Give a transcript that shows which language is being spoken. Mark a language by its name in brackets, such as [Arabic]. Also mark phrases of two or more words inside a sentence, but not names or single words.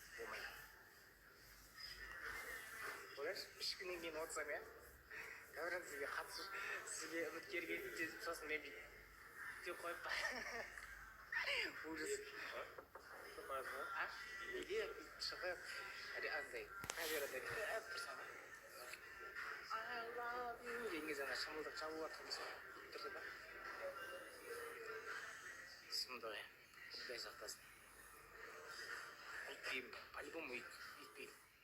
[Kazakh] Ойлашы, 3 күннен кейін отырсам, говорят, сізге қатысушы, сізге үміткер келді, сосын мен деп қойып па. Ужас. Неге шығып, андай, камерада кіріп тұрсам, [English] I love you [Kazakh] деген жаңа шымылдық жабылып жатқан тұрды да. Сұмдық, құдай сақтасын. Үйтпеймін, по-любому үйтпеймін.